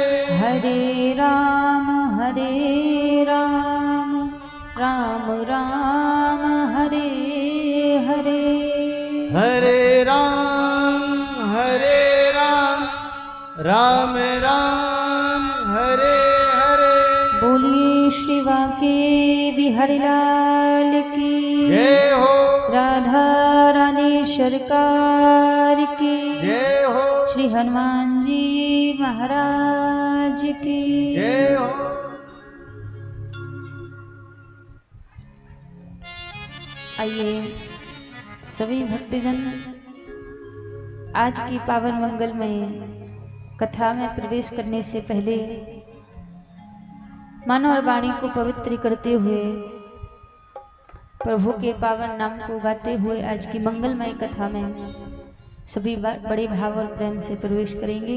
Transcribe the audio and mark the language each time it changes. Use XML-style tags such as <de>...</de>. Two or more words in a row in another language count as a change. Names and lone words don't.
<hi>हरे राम राम राम हरे हरे हरे राम राम राम हरे हरे। बोलिए श्री वाके बिहारी लाल की जय हो। राधा रानी सरकार की जय हो। श्री हनुमान जी महाराज की जय हो। आइए सभी भक्तजन आज की पावन मंगलमय कथा में प्रवेश करने से पहले मन और वाणी को पवित्र करते हुए प्रभु के पावन नाम को गाते हुए आज की मंगलमय कथा में सभी बड़े भाव और प्रेम से प्रवेश करेंगे।</hi>